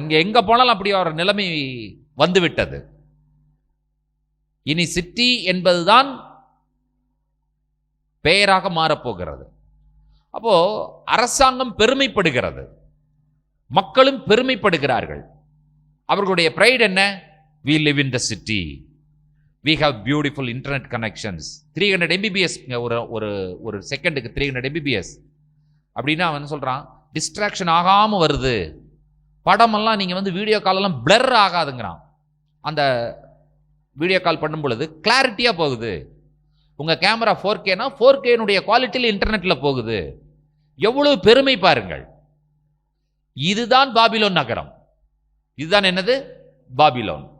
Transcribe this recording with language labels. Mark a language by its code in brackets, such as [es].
[ta] இங்கே எங்கே போனாலும் அப்படி ஒரு நிலைமை வந்து விட்டது. இனி சிட்டி என்பதுதான் பெயராக மாறப்போகிறது. அப்போ அரசாங்கம் பெருமைப்படுகிறது, மக்களும் பெருமைப்படுகிறார்கள். அவர்களுடைய பிரைட் என்ன? [en] we live in the city, we have beautiful internet connections, 300 mbps [ta] ஒரு செகண்டுக்கு 300 mbps அப்படின்னா அவன் சொல்றான் டிஸ்ட்ராக்ஷன் ஆகாம வருது. படமெல்லாம் நீங்க வீடியோ காலெல்லாம் பிளர் ஆகாதுங்கிறான். அந்த வீடியோ கால் பண்ணும் பொழுது கிளாரிட்டியா போகுது. உங்க கேமரா 4Kனா 4Kனுடைய குவாலிட்டியில் இன்டர்நெட்ல போகுது. எவ்வளவு பெருமை பாருங்கள். இதுதான் பாபிலோன் நகரம். இதுதான் என்னது? பாபிலோன்.